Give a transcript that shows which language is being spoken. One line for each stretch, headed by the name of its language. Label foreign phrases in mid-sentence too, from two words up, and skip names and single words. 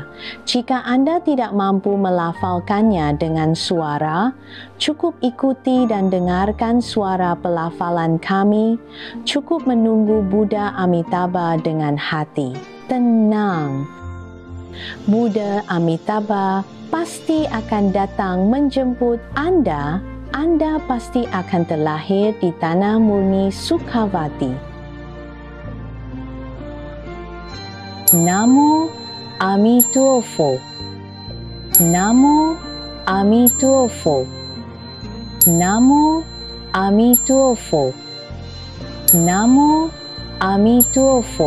Indonesian: Jika anda tidak mampu melafalkannya dengan suara, cukup ikuti dan dengarkan suara pelafalan kami. Cukup menunggu Buddha Amitabha dengan hati tenang. Buddha Amitabha pasti akan datang menjemput anda. Anda pasti akan terlahir di tanah murni Sukhavati.
Chinese: Namo Amitofo. Namo Amitofo. Namo Amitofo. Namo Amitofo.